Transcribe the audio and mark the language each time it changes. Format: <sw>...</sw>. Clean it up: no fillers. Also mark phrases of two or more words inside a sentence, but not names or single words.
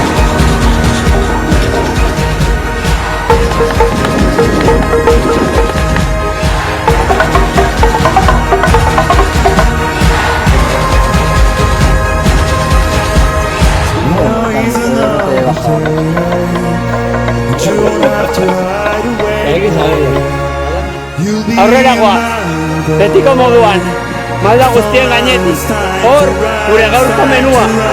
<en>No, he's another day. You don't have to hide away. You'll be</en> <eu>Aurreragoa, betiko moduan, malda guztien gainetik, hor, gure gaurko menua.</eu>